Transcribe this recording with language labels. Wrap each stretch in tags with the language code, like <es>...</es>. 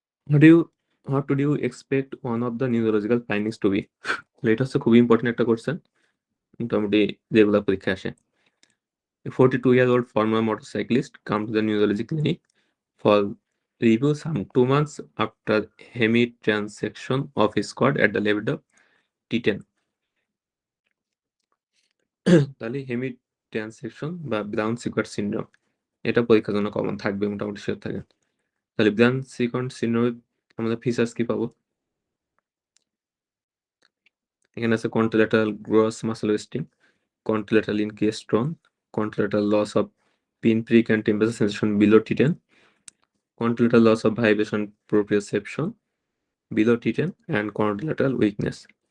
<en>What do you what would you expect one of the neurological findings to be?</en> <bn>এটা হচ্ছে খুবই important একটা question, মোটামুটি যেগুলা পরীক্ষায় আসে।</bn> <en>A 42-year-old former motorcyclist come to the neurology clinic for review some 2 months after hemitransection of his quad at the level of T10.</en> <bn>তাহলে হেমিট্রান্সেকশন বা ব্রাউন সিকোয়ার্ড সিনড্রোম, এটা পরীক্ষার জন্য কমন থাকবে, মোটামুটি শিওর থাকে। তাহলে ব্রাউন সিকোয়ার্ড সিনড্রোমের আমাদের ফিচার্স কি পাবো? এখানে আছে</bn> <en>Contralateral gross muscle wasting, contralateral increased tone, contralateral loss of pinprick and temperature sensation below T10, contralateral loss of vibration proprioception below T10, and contralateral weakness.</en>